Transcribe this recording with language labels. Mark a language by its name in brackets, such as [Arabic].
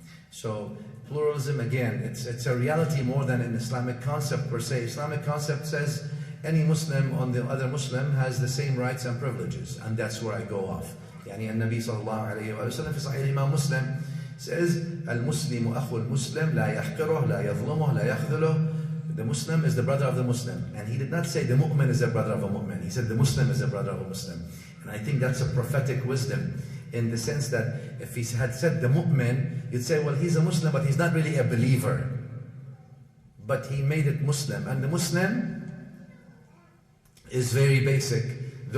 [English] So pluralism, again, it's a reality more than an Islamic concept per se. Islamic concept says any Muslim on the other Muslim has the same rights and privileges, and that's where I go off. [Arabic] النبي صلى الله عليه وسلم في صحيح الإمام مسلم [English] says [Arabic] المسلم أخو المسلم لا يحقره لا يظلمه لا يخذله. [English] The Muslim is the brother of the Muslim, and he did not say the mu'min is the brother of a mu'min. He said the Muslim is the brother of a Muslim. And I think that's a prophetic wisdom, in the sense that if he had said the mu'min, you'd say, well, he's a Muslim, but he's not really a believer. But he made it Muslim, and the Muslim is very basic.